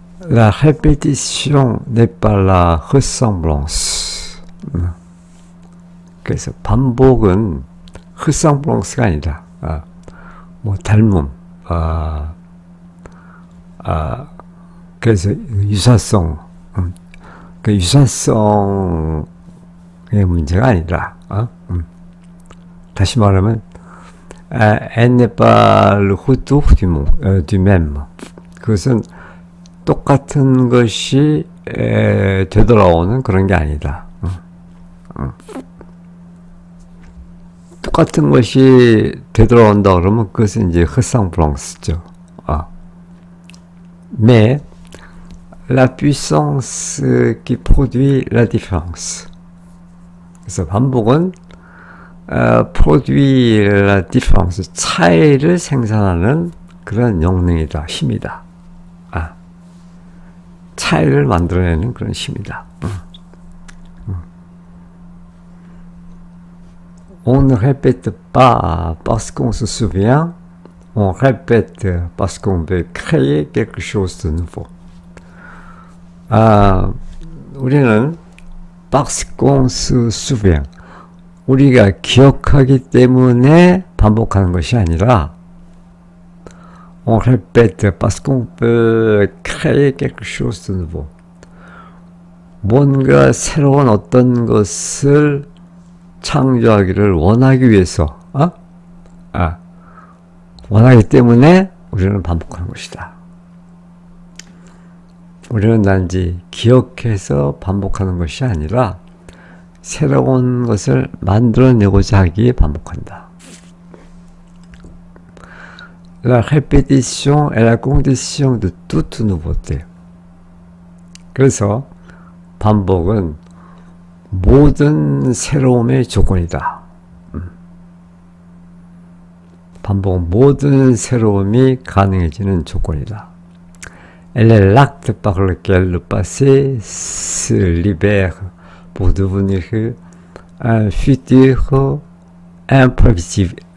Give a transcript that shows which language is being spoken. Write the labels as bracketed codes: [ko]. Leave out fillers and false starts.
[fr] La répétition n'est pas la ressemblance. [ko] 그래서 반복은 resemblance가 아니다. 뭐 닮음. 그래서 유사성. 그 유사성의 문제가 아니라. 다시 말하면 [fr] elle n'est pas le retour du même. [ko] 그것은 똑같은 것이 되돌아오는 그런 게 아니다. 똑같은 것이 되돌아온다 그러면 그것은 이제 resemblance죠. [fr] Mais la puissance qui produit la différence. [ko] 그래서 반복은 [fr] produit la différence, [ko] 차이를 생산하는 그런 영능이다, 힘이다. 차이를 만들어내는 그런 힘이다. [fr] On ne répète pas parce qu'on se souvient, on répète parce qu'on veut créer quelque chose de nouveau. 우리는 parce qu'on se souvient, [ko] 우리가 기억하기 때문에 반복하는 것이 아니라 [fr] on répète parce qu'on peut créer quelque chose de nouveau. [ko] 뭔가 새로운 어떤 것을 창조하기를 원하기 위해서, 원하기 때문에 우리는 반복하는 것이다. 우리는 단지 기억해서 반복하는 것이 아니라 새로운 것을 만들어내고자 하기에 반복한다. [fr] La répétition est la condition de toute nouveauté. [ko] 그래서 반복은 모든 새로움의 조건이다. 반복은 모든 새로움이 가능해지는 조건이다. [fr] Elle est l'acte par lequel le passé se libère pour devenir un futur imprévisible.